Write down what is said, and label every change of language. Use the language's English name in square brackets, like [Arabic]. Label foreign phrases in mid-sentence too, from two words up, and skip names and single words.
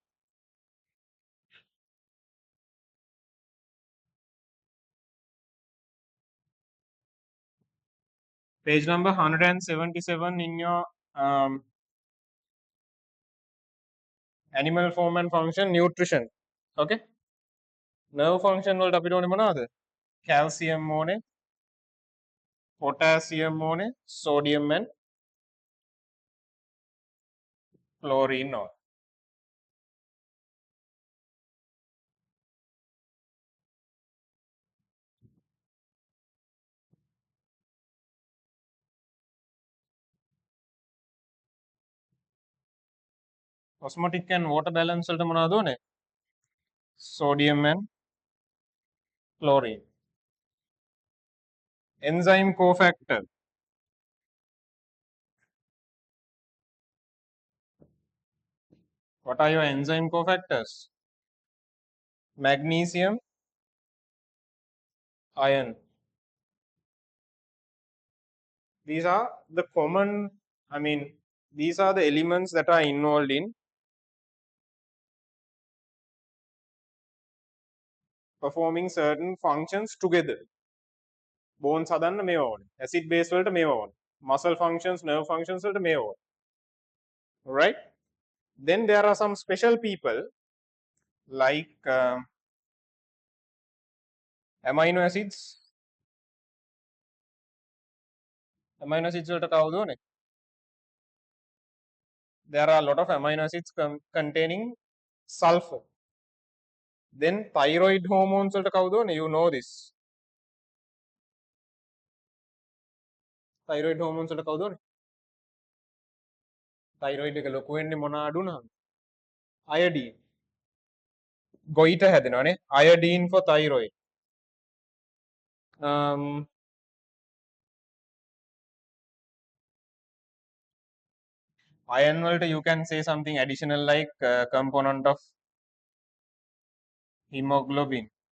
[English] Page number 177 in your animal form and function nutrition. [Sinhala] Okay, [English] nerve function [Sinhala] වලට අපිට ඕනේ මොනවද? Calcium ඕනේ, potassium ඕනේ, [English] sodium and chlorine ඕනේ. Osmotic and water balance [Sinhala] වලට මොනවද ඕනේ? [English] Sodium and chlorine. Enzyme cofactor. What are your enzyme cofactors? Magnesium, iron. These are the common, these are the elements that are involved in performing certain functions together. [Sinhala] Bones හදන්න මේවා ඕනේ. [English] Acid base [Sinhala] වලට මේවා ඕනේ. [English] Muscle functions, nerve functions [Sinhala] වලට මේවා ඕනේ. [English] Right? Then there are some special people like amino acids, amino acids [Sinhala] වලට කවුද ඕනේ? [English] There are a lot of amino acids containing sulfur. Then thyroid hormones [Sinhala] වලට කවුද ඕනේ? [English] You know this. thyroid hormones [Sinhala] වලට කවුද ඕනේ? thyroid එක ලොකු වෙන්නේ මොන අඩු වුණාම? iodine. ගොයිට හැදෙනවානේ. [English] iodine for thyroid. Iron වලට you can say something additional like component of hemoglobin.